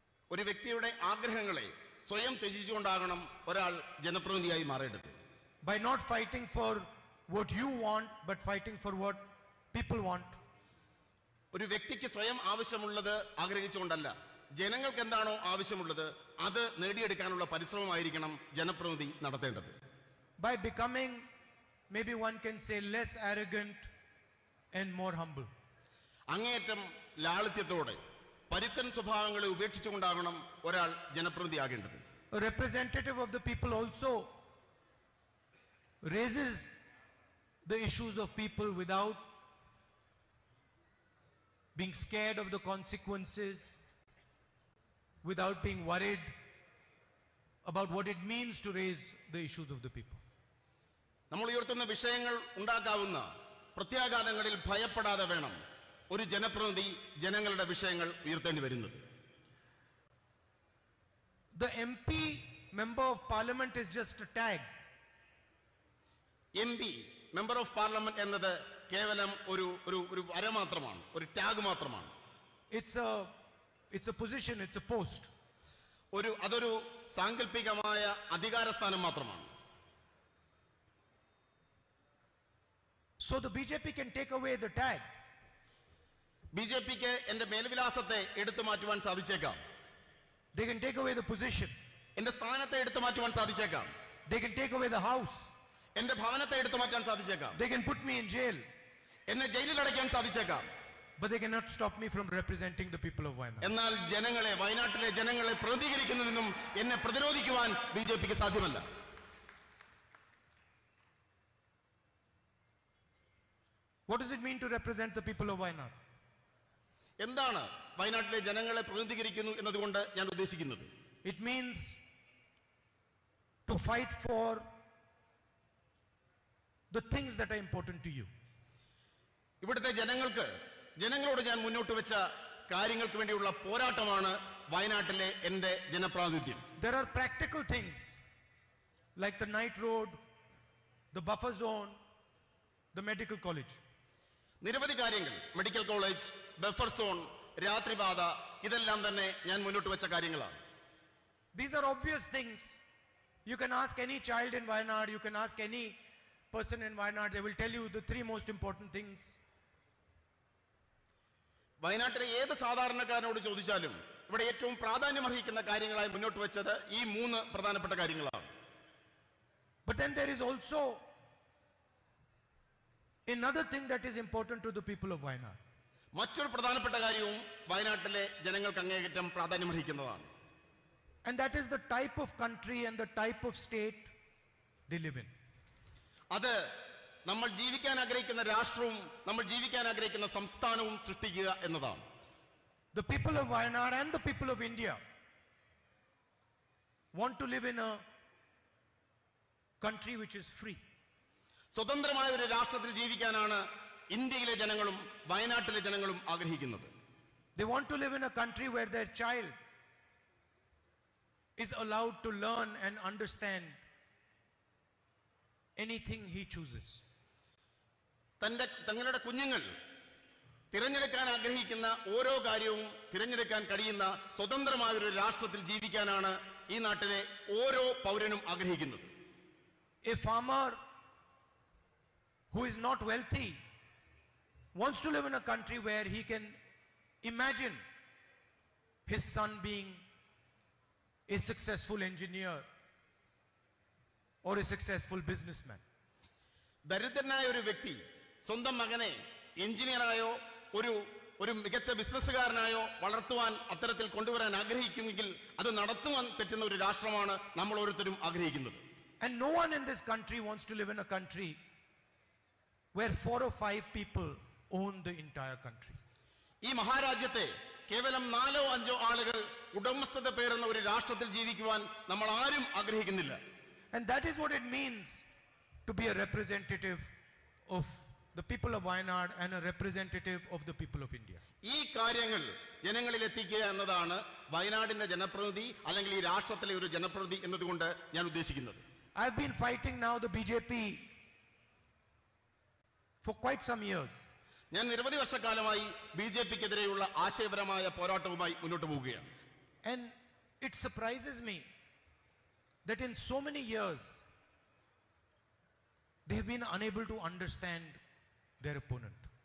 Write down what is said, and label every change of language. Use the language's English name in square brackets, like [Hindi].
[Malayalam] ഒരു വ്യക്തിയുടെ ആഗ്രഹങ്ങളെ സ്വയം ത്യജിച്ചുകൊണ്ടാകണം ഒരാൾ ജനപ്രതിനിധിയായി മാറേണ്ടത്. [English] by not fighting for what you want but fighting for what people want. [Malayalam] ഒരു വ്യക്തിക്ക് സ്വയം ആവശ്യമുള്ളത് ആഗ്രഹിച്ചുകൊണ്ടല്ല, ജനങ്ങൾക്ക് എന്താണോ ആവശ്യമുള്ളത് അത് നേടിയെടുക്കാനുള്ള പരിശ്രമമായിരിക്കണം ജനപ്രതിനിധി നടത്തേണ്ടത്. [English] By becoming, maybe one can say, less arrogant and more humble. [Malayalam] അങ്ങേയറ്റം ലാളിത്യത്തോടെ പരുക്കൻ സ്വഭാവങ്ങളെ ഉപേക്ഷിച്ചുകൊണ്ടാകണം ഒരാൾ ജനപ്രതിനിധിയാകേണ്ടത്. [English] A representative of the people also raises the issues of people without being scared of the consequences, without being worried about what it means to raise the issues of the people. [Malayalam] നമ്മൾ ഉയർത്തുന്ന വിഷയങ്ങൾ ഉണ്ടാക്കാവുന്ന പ്രത്യാഘാതങ്ങളിൽ ഭയപ്പെടാതെ വേണം ഒരു ജനപ്രതിനിധി ജനങ്ങളുടെ വിഷയങ്ങൾ ഉയർത്തേണ്ടി വരുന്നത്. [English] The MP, member of parliament, is just a tag. [Malayalam] MP, member of parliament എന്നത് കേവലം ഒരു വര മാത്രമാണ്, ഒരു ടാഗ് മാത്രമാണ്. [English] It's a position, it's a post. [Malayalam] അതൊരു സാങ്കല്പികമായ അധികാരസ്ഥാനം മാത്രമാണ്. [English] So the BJP can take away the tag. [Malayalam] ബിജെപിക്ക് എന്റെ മേൽവിലാസത്തെ എടുത്തു മാറ്റുവാൻ സാധിച്ചേക്കാം. [English] They can take away the position. [Malayalam] എന്റെ സ്ഥാനത്തെ എടുത്തു മാറ്റുവാൻ സാധിച്ചേക്കാം. [English] They can take away the house. [Malayalam] എന്റെ ഭവനത്തെ എടുത്തു മാറ്റാൻ സാധിച്ചേക്കാം. [English] They can put me in jail. [Malayalam] എന്നെ ജയിലിൽ അടയ്ക്കാൻ സാധിച്ചേക്കാം. [English] But they cannot stop me from representing the people of Wayanad. [Malayalam] എന്നാൽ വയനാട്ടിലെ ജനങ്ങളെ പ്രതികരിക്കുന്നതിനും എന്നെ പ്രതിരോധിക്കുവാൻ ബിജെപിക്ക് സാധ്യമല്ല. [English] What does it mean to represent the people of Wayanad? [Malayalam] എന്താണ് വയനാട്ടിലെ ജനങ്ങളെ പ്രതിനിധീകരിക്കുന്നു എന്നതുകൊണ്ട് ഞാൻ ഉദ്ദേശിക്കുന്നത്? [English] It means to fight for the things that are important to you. [Malayalam] ഇവിടുത്തെ ജനങ്ങളോട് ഞാൻ മുന്നോട്ട് വെച്ച കാര്യങ്ങൾക്ക് വേണ്ടിയുള്ള പോരാട്ടമാണ് വയനാട്ടിലെ എന്റെ ജനപ്രാതിനിധ്യം. [English] There are practical things like the night road, the buffer zone, the medical college. [Malayalam] നിരവധി കാര്യങ്ങൾ, മെഡിക്കൽ കോളേജ്, ബഫർ സോൺ, രാത്രിപാത, ഇതെല്ലാം തന്നെ ഞാൻ മുന്നോട്ട് വെച്ച കാര്യങ്ങളാണ്. [English] These are obvious things. You can ask any child in Wayanad, you can ask any person in Wayanad, they will tell you the three most important things. [Malayalam] വയനാട്ടിലെ ഏത് സാധാരണക്കാരനോട് ചോദിച്ചാലും ഇവിടെ ഏറ്റവും പ്രാധാന്യമർഹിക്കുന്ന കാര്യങ്ങളായി മുന്നോട്ട് വെച്ചത് ഈ 3 പ്രധാനപ്പെട്ട കാര്യങ്ങളാണ്. [English] But then there is also another thing that is important to the people of Wayanad. [Malayalam] മറ്റൊരു പ്രധാനപ്പെട്ട കാര്യവും വയനാട്ടിലെ ജനങ്ങൾക്ക് അങ്ങേയറ്റം പ്രാധാന്യമർഹിക്കുന്നതാണ്. [English] And that is the type of country and the type of state they live in. [Malayalam] അത് നമ്മൾ ജീവിക്കാൻ ആഗ്രഹിക്കുന്ന രാഷ്ട്രവും നമ്മൾ ജീവിക്കാൻ ആഗ്രഹിക്കുന്ന സംസ്ഥാനവും സൃഷ്ടിക്കുക എന്നതാണ്. [English] The people of Wayanad and the people of India want to live in a country which is free. [Malayalam] സ്വതന്ത്രമായ ഒരു രാഷ്ട്രത്തിൽ ജീവിക്കാനാണ് ഇന്ത്യയിലെ ജനങ്ങളും വയനാട്ടിലെ ജനങ്ങളും ആഗ്രഹിക്കുന്നത്. [English] They want to live in a country where their child is allowed to learn and understand anything he chooses. [Malayalam] തങ്ങളുടെ കുഞ്ഞുങ്ങൾ തിരഞ്ഞെടുക്കാൻ ആഗ്രഹിക്കുന്ന ഓരോ കാര്യവും തിരഞ്ഞെടുക്കാൻ കഴിയുന്ന സ്വതന്ത്രമായ ഒരു രാഷ്ട്രത്തിൽ ജീവിക്കാനാണ് ഈ നാട്ടിലെ ഓരോ പൗരനും ആഗ്രഹിക്കുന്നത്. [English] A farmer who is not wealthy wants to live in a country where he can imagine his son being a successful engineer or a successful businessman. [Malayalam] ദരിദ്രനായ ഒരു വ്യക്തി സ്വന്തം മകനെ എഞ്ചിനീയറായോ ഒരു മികച്ച ബിസിനസ്സുകാരനായോ വളർത്തുവാൻ അത്തരത്തിൽ കൊണ്ടുവരാൻ ആഗ്രഹിക്കുമെങ്കിൽ അത് നടത്തുവാൻ പറ്റുന്ന ഒരു രാഷ്ട്രമാണ് നമ്മൾ ഓരോരുത്തരും ആഗ്രഹിക്കുന്നത്. [English] And no one in this country wants to live in a country where 4 or 5 people own the entire country. [Malayalam] ഈ മഹാരാജ്യത്തെ കേവലം 4 or 5 ആളുകൾ ഉടമസ്ഥത പേരുന്ന ഒരു രാഷ്ട്രത്തിൽ ജീവിക്കുവാൻ നമ്മൾ ആരും ആഗ്രഹിക്കുന്നില്ല. [English] And that is what it means to be a representative of the people of Wayanad and a representative of the people of India. [Malayalam] ഈ കാര്യങ്ങൾ ജനങ്ങളിൽ എത്തിക്കുക എന്നതാണ് വയനാടിന്റെ ജനപ്രതിനിധി അല്ലെങ്കിൽ ഈ രാഷ്ട്രത്തിലെ ഒരു ജനപ്രതിനിധി എന്നതുകൊണ്ട് ഞാൻ ഉദ്ദേശിക്കുന്നത്. [English] I've been fighting now the BJP for quite some years. [Malayalam] ഞാൻ നിരവധി വർഷക്കാലമായി ബിജെപിക്കെതിരെയുള്ള ആശയപരമായ പോരാട്ടവുമായി മുന്നോട്ട് പോവുകയാണ്. [English] And it surprises me that in so many years they have been unable to understand their opponent.